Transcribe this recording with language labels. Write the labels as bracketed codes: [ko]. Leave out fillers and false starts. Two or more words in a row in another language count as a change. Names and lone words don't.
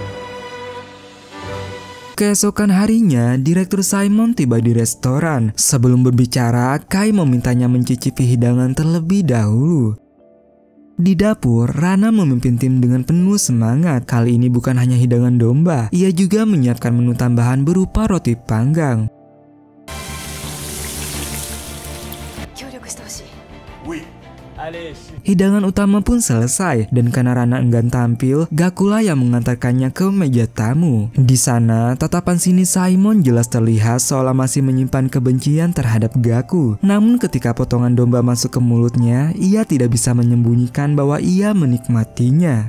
[id] Keesokan harinya, Direktur Simon tiba di restoran. Sebelum berbicara, Kai memintanya mencicipi hidangan terlebih dahulu. Di dapur, Rana memimpin tim dengan penuh semangat. Kali ini bukan hanya hidangan domba, ia juga menyiapkan menu tambahan berupa roti panggang. [ja] 協力してほしい。 [id] Hidangan utama pun selesai, dan karena Rana enggan tampil, Gakula yang mengantarkannya ke meja tamu. Di sana, tatapan sini Simon jelas terlihat seolah masih menyimpan kebencian terhadap Gaku. Namun ketika potongan domba masuk ke mulutnya, ia tidak bisa menyembunyikan bahwa ia menikmatinya.